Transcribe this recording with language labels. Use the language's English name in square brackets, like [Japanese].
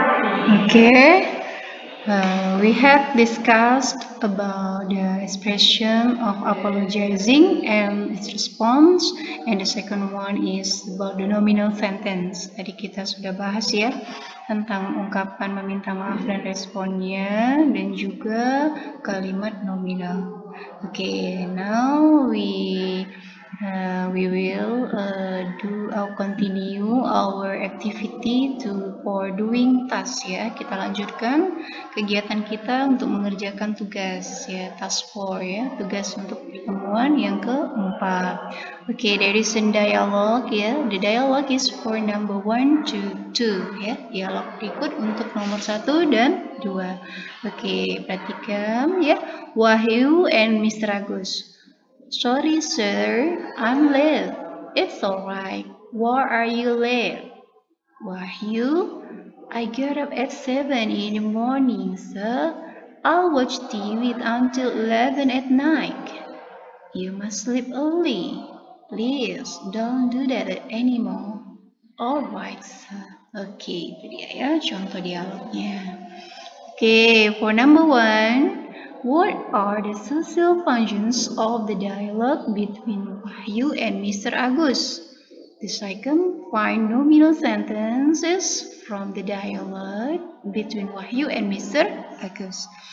[English] Okay, we have discussed about the expression of apologizing and its response, and the second one is about the nominal sentence. [Indonesian] Tadi kita sudah bahas ya tentang ungkapan meminta maaf dan responnya, dan juga kalimat nominal. [English] Okay, now we will continue our activity for doing task ya. [Indonesian] Kita lanjutkan kegiatan kita untuk mengerjakan tugas ya, task 4 ya, tugas untuk pertemuan yang keempat. [English] Okay, there is a dialogue ya. The dialogue is for number 1 to 2 ya. [Indonesian] Dialog berikut untuk nomor 1 dan 2. Okay, perhatikan ya. Wahyu and Mr. Agus. [English] Sorry sir, I'm late. It's alright. Why are you late? Wahyu, I get up at 7 in the morning, sir. I'll watch TV until 11 at night. You must sleep early. Please, don't do that anymore. Alright, sir. [Indonesian] Okay, itu dia ya, contoh dialognya. [English] Okay, for number 1. What are the social functions of the dialogue between Wahyu and Mr. Agus? The second, find nominal sentences from the dialogue between Wahyu and Mr. Agus.